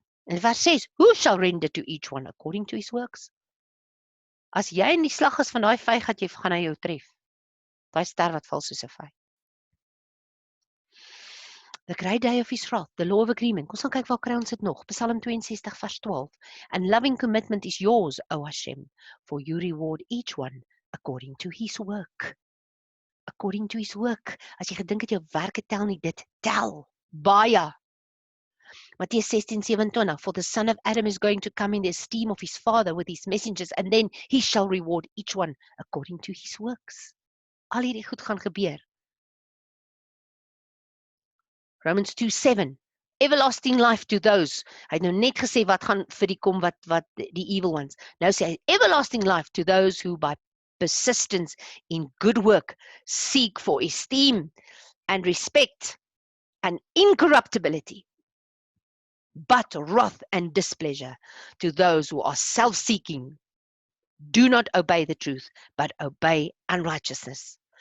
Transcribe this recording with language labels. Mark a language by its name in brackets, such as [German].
[Afrikaans] En vers 6, [English] who shall render to each one according to his works? [Afrikaans] As jy in die slag is van daai vyg, gaan hy jou tref. Daai ster wat val soos 'n vyg. [English] The great day of his wrath, the law of agreement. [Afrikaans] Kom ons gaan kyk waar kry ons dit nog. Psalm 62 vers 12. [English] And loving commitment is yours, O Hashem, for you reward each one according to his work. According to his work. [Afrikaans] As jy gedink het jou werke tel nie, dit tel. Baie. [English] Mattheus 16:27, for the son of Adam is going to come in the esteem of his father with his messengers, and then he shall reward each one according to his works. [Afrikaans] Al hierdie goed gaan gebeur. [English] Romans 2:7, everlasting life to those. [Afrikaans] Hy het nou net gesê wat gaan vir die kom wat die evil ones. Nou sê hy, [English] everlasting life to those who by persistence in good work seek for esteem and respect and incorruptibility. But wrath and displeasure to those who are self-seeking, do not obey the truth, but obey unrighteousness.